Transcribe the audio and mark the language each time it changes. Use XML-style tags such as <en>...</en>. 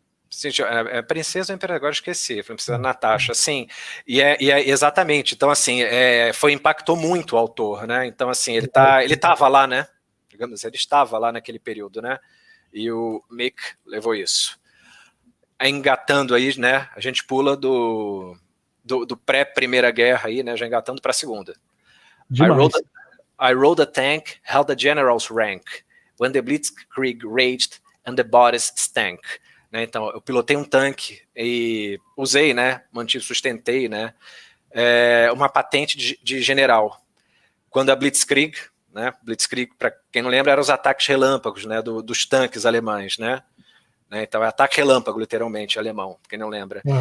<pt>Sim, princesa ou imperatriz, agora esqueci, foi princesa Natasha, sim, e exatamente, então assim, impactou muito o autor, né, então assim, ele estava lá, né, digamos, ele estava lá naquele período, né, e o Mick levou isso. Engatando aí, né, a gente pula do pré-Primeira Guerra aí, né, já engatando para a Segunda.</pt> <en>I rode a tank, held a general's rank, when the Blitzkrieg raged and the bodies stank.</en> <pt>Né, então, eu pilotei um tanque e usei, né, sustentei, né, uma patente de general. Quando a Blitzkrieg, né, para quem não lembra, eram os ataques relâmpagos, né, dos tanques alemães, né, então é ataque relâmpago, literalmente, alemão, quem não lembra.</pt>